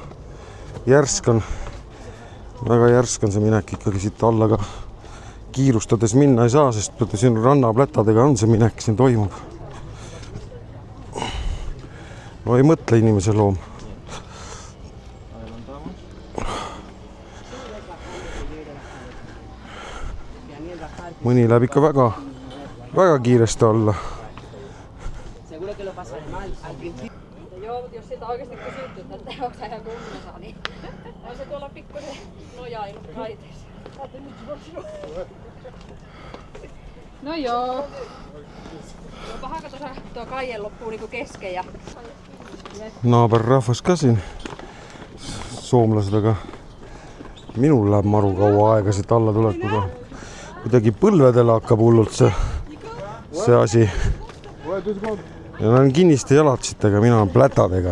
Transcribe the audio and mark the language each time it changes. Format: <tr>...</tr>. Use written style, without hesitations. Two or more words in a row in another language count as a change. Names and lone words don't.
<et>Väga järsk on see minek ikkagi siit alla, aga kiirustades minna ei saa, sest siin rannaplätadega on see minek, siin toimub. No ei mõtle inimese loom. Mõni läheb ikka väga kiiresti alla.</et> <fi>Jos sitä oikeasti kysytty, että onko ihan kummissa, niin on se tuolla pikkuisen nojailu raiteessa. No joo. Paha, kun tuo kaien loppuu niinku kesken ja...</fi> <et>Naaberrahvas ka siin. Soomlased, aga minul läheb maru kaua aega siit alla tulekuga. Kuidagi põlvedele hakkab hullult see asi. Ja nad on kinniste jalatsitega, mina olen plätadega.</et>